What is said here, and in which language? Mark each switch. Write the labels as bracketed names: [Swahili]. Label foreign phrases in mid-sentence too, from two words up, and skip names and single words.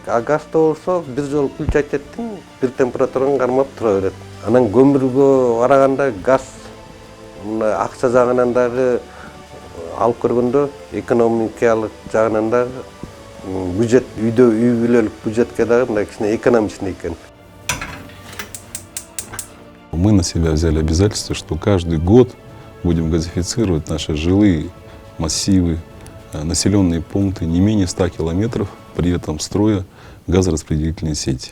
[Kyrgyz] А газда болсо бир жолу включать эттиң, бир температураны кармап тура берет. Анан көмүргө караганда газ мына акча жагынан дагы алып көргөндө экономикалык жагынан дагы бюджет үй бүлөлүк бюджетке дагы мындай кичине экономичный экен. [Russian] Мы на себя взяли обязательство, что каждый год будем газифицировать наши жилые массивы, населенные пункты не менее 100 километров, при этом строя газораспределительные сети.